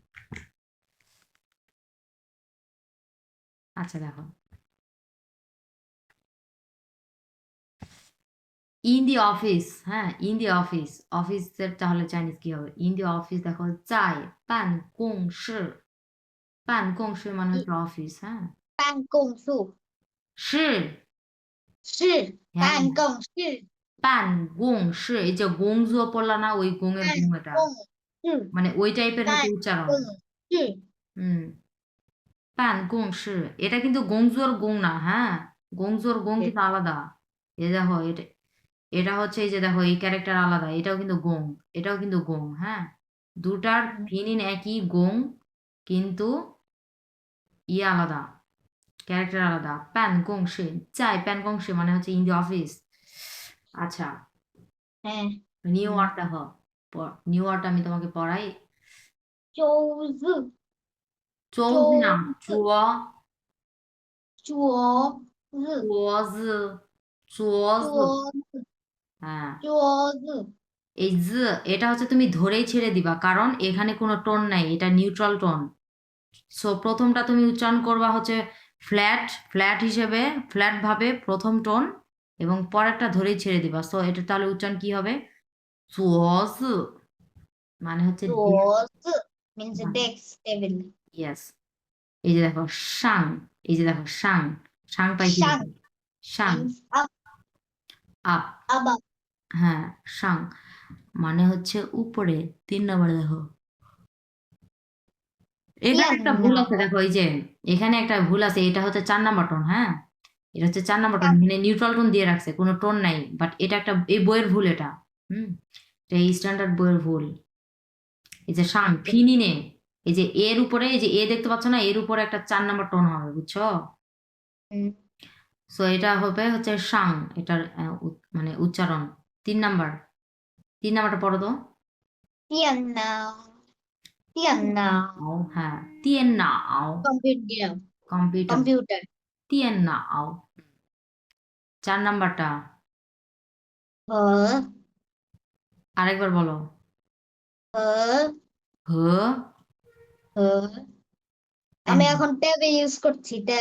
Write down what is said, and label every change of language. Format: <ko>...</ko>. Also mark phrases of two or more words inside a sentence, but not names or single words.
<bn>আচ্ছা দেখো,</bn> <en>in the office,</en> <bn>হ্যাঁ</bn> <en>in the office,</en> <bn>অফিসের তাহলে চাইনিজ কি হবে?</bn> <en>in the office</en> <bn>দেখো,</bn> <zh>在办公室，办公室</zh> <bn>মানে হচ্ছে অফিস, হ্যাঁ।</bn> <zh>办公室 শি। 是</zh> <bn>হ্যাঁ</bn> <zh>办公室办公室,</zh> <bn>এই যে গোং জুয়া পড়লা না, ওই গোঙের</bn> <zh>办</zh> <bn>গোং এটা,</bn> <zh>公室</zh> <bn>মানে ওই টাইপের হচ্ছে</bn> <zh>办</zh> <bn>উচ্চারণ।</bn> <zh>公室</zh> <bn>হুম।</bn> <zh>办公室,</zh> <bn>এটা কিন্তু গংজুর গং না, হ্যাঁ, গংজুর গং কিন্তু আলাদা। এই দেখো, এটা এটা হচ্ছে, এই যে দেখো এই ক্যারেক্টার আলাদা, এটাও কিন্তু গং, এটাও কিন্তু গং, হ্যাঁ। দুটার ফিনিন একই, গং, কিন্তু ইয়ে আলাদা, ক্যারেক্টার আলাদা।</bn> <zh>办公室，在办公室</zh> <bn>মানে হচ্ছে</bn> <en>in the office.</en> <bn>আচ্ছা, হ্যাঁ</bn> <en>new word</en> <bn>দেখো,</bn> <en>new word</en> <bn>আমি তোমাকে পড়াই।</bn> <zh>周日</zh> <bn>চৌজ না,</bn> <zh>周</zh> <bn>চুয়া,</bn> <zh>昨日</zh> <bn>চুয়াজ, চুয়াজ।</bn> <zh>昨日</zh> <bn>হ্যাঁ চোজ এই এটা হচ্ছে তুমি ধরেই ছেড়ে দিবা, কারণ এখানে কোনো টোন নাই, এটা</bn> <en>neutral tone.</en> <bn>সো প্রথমটা তুমি উচ্চারণ করবা হচ্ছে ফ্ল্যাট, ফ্ল্যাট হিসেবে, ফ্ল্যাট ভাবে প্রথম টোন, এবং পরেরটা ধরেই ছেড়ে দিবা। সো এটা তাহলে উচ্চারণ কি হবে? চোজ, মানে হচ্ছে</bn> <en>চোজ means desk table.</en> <bn>ইয়েস। এই যে দেখো সাং, এই যে দেখো সাং, সাং পাই কি</bn> <zh>Shang</zh> <bn>দেখো? সাং,</bn> <en>means up, আপ, above.</en> <bn>হ্যাঁ সাং মানে হচ্ছে উপরে। 3 নম্বরে দেখো, এখানে Yan একটা ভুল now. আছে দেখো, এই যে এখানে একটা ভুল আছে, এটা হচ্ছে 4 নম্বর টোন, হ্যাঁ এটা হচ্ছে 4 নম্বর টোন, এখানে</bn> <en>neutral tone</en> <bn>দিয়ে রাখছে, কোনো টোন নাই, বাট এটা একটা এই বইয়ের ভুল এটা। হুম, এটা এই স্ট্যান্ডার্ড বইয়ের ভুল। এই যে শান ফিনিনে, এই যে এর উপরে, এই যে এ দেখতে পাচ্ছ না, এর উপরে একটা 4 নম্বর টোন হবে, বুঝছো? Hmm. সো এটা হবে হচ্ছে শাং, এটার মানে উচ্চারণ। 3 নাম্বার, 3 নাম্বারটা পড়ো তো। Yan now. Yan now. হ্যাঁ</bn> <zh>电脑,</zh> <en>Computer. কম্পিউটার, Computer.</en> <zh>电脑.</zh> <bn>4 নাম্বারটা Huh. আরেকবার বলো। Huh. হ, Huh. আমি এখন ট্যাবে ইউজ করছি ট্যাব।</bn>